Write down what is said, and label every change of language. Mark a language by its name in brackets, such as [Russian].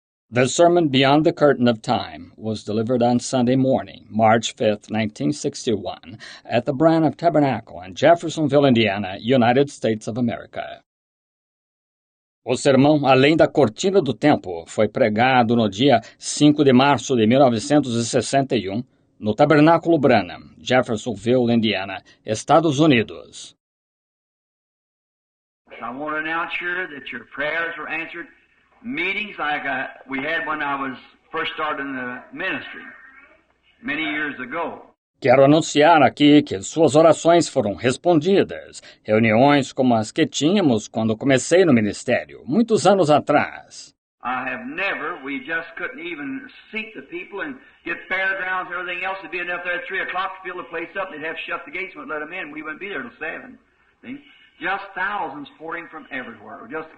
[English] The sermon Beyond the Curtain of Time was delivered on Sunday morning, March 5th, 1961, at the Branham Tabernacle in Jeffersonville, Indiana, United States of America. [Portuguese] O sermão Além da Cortina do Tempo foi pregado no dia 5 de março de 1961, no Tabernáculo Branham, Jeffersonville, Indiana, Estados Unidos. [English] I want to announce here that your prayers were answered. Meetings like we had when I was first starting the ministry many years ago. [Portuguese] Quero anunciar aqui que suas orações foram respondidas. Reuniões como as que tínhamos quando comecei no ministério, muitos anos atrás. [English] We just couldn't even seat the people and get fairgrounds and everything else. It'd be enough there at 3 o'clock to fill the place up. They'd have to shut the gates and let them in. We wouldn't be there till 7. See? Just thousands pouring from everywhere.